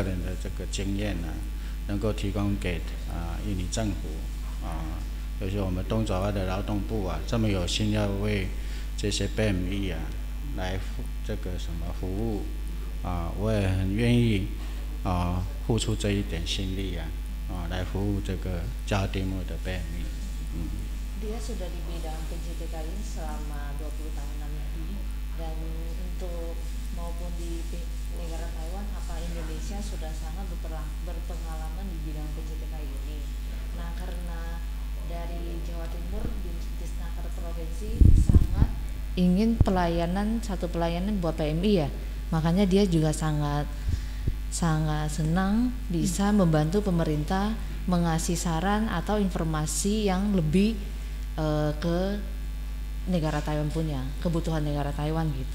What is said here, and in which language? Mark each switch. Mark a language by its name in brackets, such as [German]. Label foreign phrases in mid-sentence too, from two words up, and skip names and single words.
[Chinese] 人的这个经验呢，能够提供给印尼政府尤其我们东爪哇的劳动部这么有心要为这些 PMI 来这个什么服务我也很愿意付出这一点心力来服务这个 Jawa Timur的 PMI。 [Indonesian] Dia sudah di bidang PJTKI selama 20 tahunan lebih, dan untuk maupun di negara Taiwan apa Indonesia sudah sangat berpengalaman di bidang PJTKI ini. Nah, karena dari Jawa Timur di Disnaker Provinsi sangat ingin satu pelayanan buat PMI ya, makanya dia juga sangat senang bisa membantu pemerintah mengasih saran atau informasi yang lebih ke negara Taiwan punya, kebutuhan negara Taiwan gitu.